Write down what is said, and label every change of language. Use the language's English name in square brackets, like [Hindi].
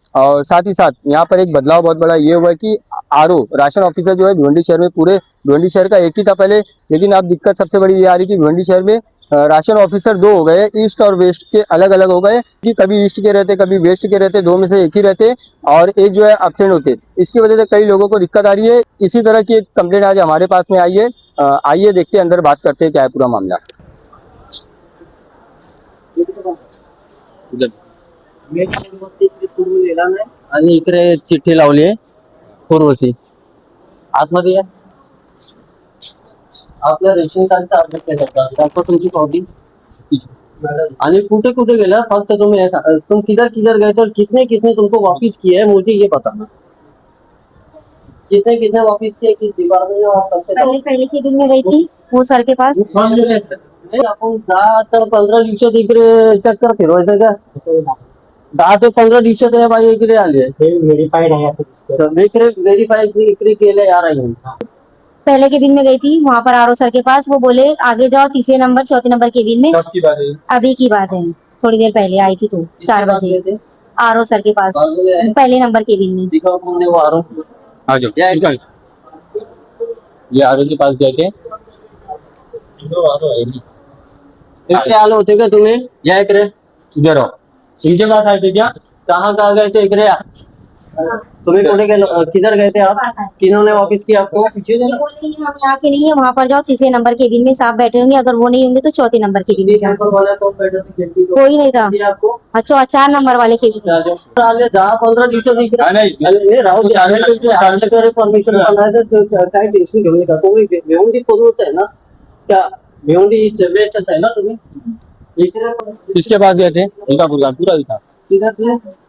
[Hindi] और साथ ही साथ यहाँ पर एक बदलाव बहुत बड़ा ये हुआ है कि आरओ राशन ऑफिसर जो है भिवंडी शहर में, पूरे भिवंडी शहर का एक ही था पहले, लेकिन अब दिक्कत सबसे बड़ी ये आ रही है कि भिवंडी शहर में राशन ऑफिसर 2 हो गए, ईस्ट और वेस्ट के अलग अलग हो गए कि कभी ईस्ट के रहते कभी वेस्ट के रहते, 2 में से एक ही रहते और एक जो है एब्सेंट होते। इसकी वजह से कई लोगों को दिक्कत आ रही है। इसी तरह की एक कंप्लेंट आज हमारे पास में आई है। आइए देखते हैं, अंदर बात करते हैं क्या है पूरा मामला। [Marathi] आणि इकडे चिठ्ठी लावली आहे पूर्वची, आतमध्ये आपल्या रेशन कार्डचा अपडेट केला तुमची कॉपी आणि कुठे कुठे गेला फक्त तुम्ही [Hindi] तुम किधर गए तो किसने तुमको वापिस किया है मुझे ये बताना। किसने वापिस किया, किस डिपार्टमेंट में? आप पहले के दिन में गई थी वो सर के पास। [Marathi] आपण 10 ते 15 दिवसात इकडे चक्कर फिरवायचं का? 10 ते 15 दिवसात या बाई इकडे आली आहे, व्हेरीफाईड आहे असं दिसतं. वेरीफाई इकडे केलं यार आहे। [Hindi] पहले केबिन में गई थी, वहाँ पर आरओ सर के पास, वो बोले आगे जाओ 3 नंबर 4 नंबर केबिन में। कब की बात है? अभी की बात है, थोड़ी देर पहले आई थी तो 4 बजे आरओ सर के पास, बाजू में है। पहले नंबर केबिन में। दिखाओ कौन है वो आरो। आ जाओ, ये आरओ के पास गए थे। [Marathi] इकडे आलो होते का तुम्ही? या इकडे, [Hindi] इधर आओ, इनके पास आए थे क्या? कहाँ गए थे? [Marathi] इकडे या। तुम्ही कुठे गेलो, [Hindi] किधर गए थे आप? किन्होंने वापिस किया आपको? ये बोले कि हम यहाँ के नहीं है, वहाँ पर जाओ 3 नंबर केबिन में साहब बैठे होंगे, अगर वो नहीं होंगे तो 4 नंबर केबिन में जाओ। कोई नहीं था। आपको अच्छा 4 नंबर वाले केबिन में। [Marathi] 10-15 दिवसात इकडे राहू दे, परमिशन काय टेन्शन घेऊ नका तुम्ही. भिवंडी पूर्वच आहे ना, त्या भिवंडी वेस्टच आहे ना तुम्ही? [Hindi] किसके पास गए थे? इनका पूरा दिखा। [Marathi] तिथे